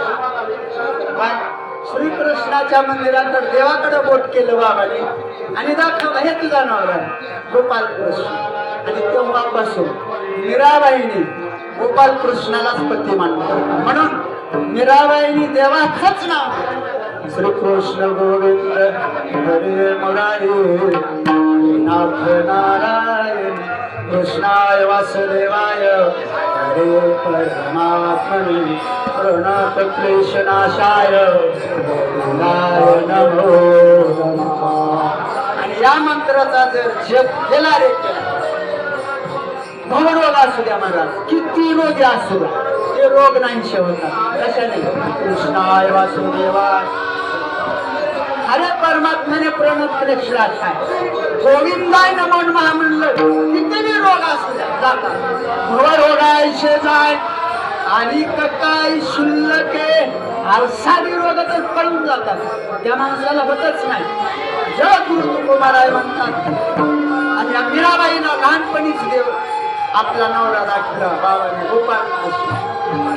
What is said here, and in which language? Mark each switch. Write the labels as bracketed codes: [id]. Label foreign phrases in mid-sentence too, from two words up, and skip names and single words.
[mr] श्रीकृष्णाच्या मंदिराकडे देवाकडे बोट केलं बाबाने आणि दाखवलं हे तुझा नवरा गोपाल कृष्ण. आणि तेव्हापासून मीराबाईने गोपाल कृष्णालाच पती मानलं. म्हणून मीराबाईनी देवाचंच नाव [sa] श्रीकृष्ण गोविंद हरे मुरारी नाथ नारायण कृष्णाय वासुदेवाय हरे परमात्मने प्रणत क्लेशनाशाय गोविंदाय नमो नमः. [mr] आणि या मंत्राचा जर जप केला रे केला, भवरोग असू द्या महाराज, किती रोगी असू द्या, ते रोग नाहीशे होतात. कशाने? [sa] कृष्णाय वासुदेवाय हरे परमात्म्याने प्रणत क्लेशनाशाय गोविंदाय नमो नमः [mr] म्हणलं किती रोग असू द्या जातात. भवरोगायशे जाय आणि काय शुल्लक साधी रोग तर पळून जातात, त्या माणसाला होतच नाही. जग गुरुकुमाराय म्हणतात. आणि या मीराबाईला लहानपणीच देव आपला नवरा दाखला बाबाने गोपाल कृष्ण.